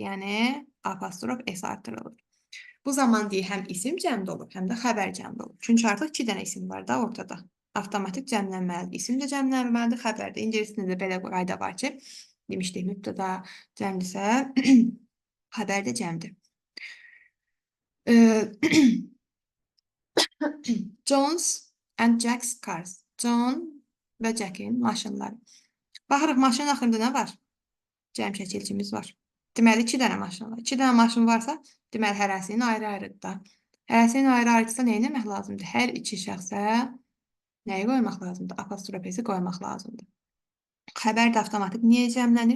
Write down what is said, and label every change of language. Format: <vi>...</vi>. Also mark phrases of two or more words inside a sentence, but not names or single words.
<az>Yəni apostrof S artırılır. Bu zaman deyil, həm isim cəmdə olur, həm də xəbər cəmdə olur. Çünki artıq iki dənə isim var da ortada. Avtomatik cəmlənməlidir. İsim də cəmlənməlidir, xəbər də. İngiliscəsində də belə qayda var ki, demişdik, mübtəda cəmdirsə, xəbər də cəmdir.</az> <en>John's and Jack's cars.</en> <az>John və Jack'in maşınları. Baxırıq, maşının axırında nə var? Cəm şəkilçimiz var. Deməli, iki dənə maşın var. İki dənə maşın varsa, deməli, hərəsinin ayrı-ayrıdır da. Hərəsinin ayrı-ayrıdırsa nə etmək lazımdır? Hər iki şəxsə nəyi qoymaq lazımdır? Apostrofesi qoymaq lazımdır. Xəbər də avtomatik niyə cəmlənir?</az>